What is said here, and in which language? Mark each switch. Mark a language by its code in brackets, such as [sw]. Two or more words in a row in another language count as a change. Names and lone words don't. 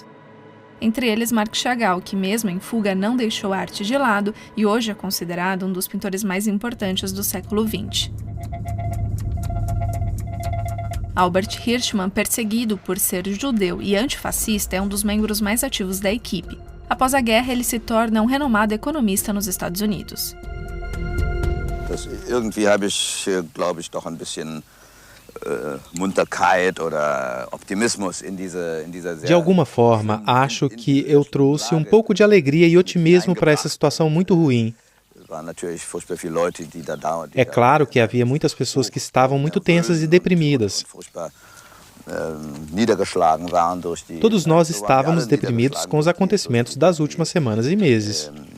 [pt] Entre eles Marc Chagall, que mesmo em fuga não deixou a arte de lado e hoje é considerado um dos pintores mais importantes do século XX. Albert Hirschman, perseguido por ser judeu e antifascista, é um dos membros mais ativos da equipe. Após a guerra, ele se torna um renomado economista nos Estados Unidos. [de] Irgendwie habe ich, glaube ich, doch ein bisschen Munterkeit oder Optimismus in dieser [pt] De alguma forma, acho que eu trouxe um pouco de alegria e otimismo para essa situação muito ruim. É claro que havia muitas pessoas que estavam muito tensas e deprimidas. Todos nós estávamos deprimidos com os acontecimentos das últimas semanas e meses.